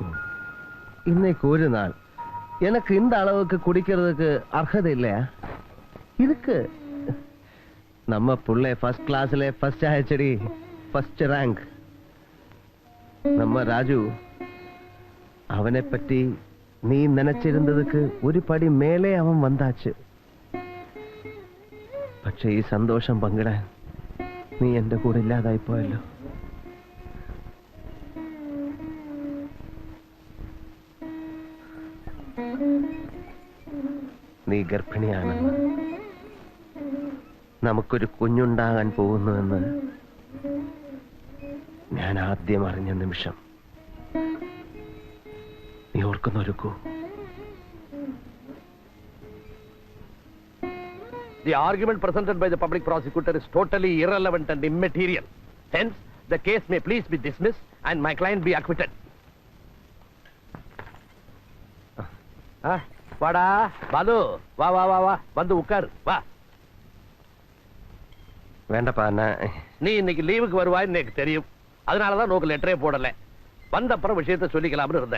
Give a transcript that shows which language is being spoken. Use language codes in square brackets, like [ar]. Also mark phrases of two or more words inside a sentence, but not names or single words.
[ta] இன்னைக்கு ஒரு நாள் எனக்கு இந்த அளவுக்கு குடிக்கிறதுக்கு அர்ஹதை இல்லையா? இருக்கு. நம்ம புள்ளை ஃபர்ஸ்ட் கிளாஸ்ல ஃபர்ஸ்ட் ஆயிடுச்சடி, [en] first rank. [ta] நம்ம ராஜு அவனை பற்றி நீ நினைச்சிருந்ததுக்கு ஒரு படி மேலே அவன் வந்தாச்சு. [ml] പക്ഷേ ഈ സന്തോഷം പങ്കിടാൻ നീ എന്റെ കൂടെ ഇല്ലാതായി പോയല്ലോ. നീ ഗർഭിണിയാണെന്ന്, നമുക്കൊരു കുഞ്ഞുണ്ടാകാൻ പോകുന്നുവെന്ന് ഞാൻ ആദ്യം അറിഞ്ഞ നിമിഷം നീ ഓർക്കുന്നൊരുക്കൂ. [en] The argument presented by the public prosecutor is totally irrelevant and immaterial. Hence, the case may please be dismissed and my client be acquitted. [ta] வாடா பாலு, வா வா வா வா, வந்து உட்காரு வா. வேண்டப்பா, நீ இன்னைக்கு லீவுக்கு வருவாய்ன்னு எனக்கு தெரியும். அதனாலதான் நோக்கு லெட்டரே போடல. வந்த அப்புறம் விஷயத்தை சொல்லிக்கலாம்னு இருந்தேன்.